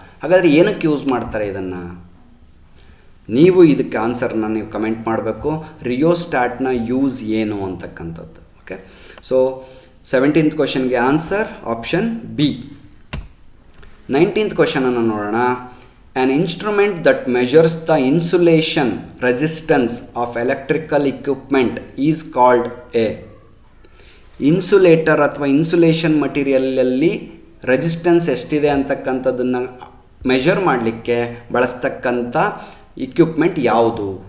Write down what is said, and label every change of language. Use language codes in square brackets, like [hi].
[kn] ಹಾಗಾದರೆ ಏನಕ್ಕೆ ಯೂಸ್ ಮಾಡ್ತಾರೆ ಇದನ್ನು? ನೀವು ಇದಕ್ಕೆ ಆನ್ಸರ್ನ ನೀವು ಕಮೆಂಟ್ ಮಾಡಬೇಕು. ರಿಯೋಸ್ಟ್ಯಾಟ್ನ ಯೂಸ್ ಏನು ಅಂತಕ್ಕಂಥದ್ದು. ಓಕೆ, ಸೊ 17th ಕ್ವಶನ್ಗೆ ಆನ್ಸರ್ ಆಪ್ಷನ್ ಬಿ. 19th ಕ್ವಶನನ್ನು ನೋಡೋಣ. [en] An instrument that measures the insulation resistance of electrical equipment is called a. [kn] Insulator ಅಥವಾ ಇನ್ಸುಲೇಷನ್ ಮಟೀರಿಯಲಲ್ಲಿ ರೆಸಿಸ್ಟೆನ್ಸ್ ಎಷ್ಟಿದೆ ಅಂತಕ್ಕಂಥದ್ದನ್ನು ಮೆಷರ್ ಮಾಡಲಿಕ್ಕೆ ಬಳಸ್ತಕ್ಕಂಥ ಇಕ್ವಿಪ್ಮೆಂಟ್ ಯಾವುದು?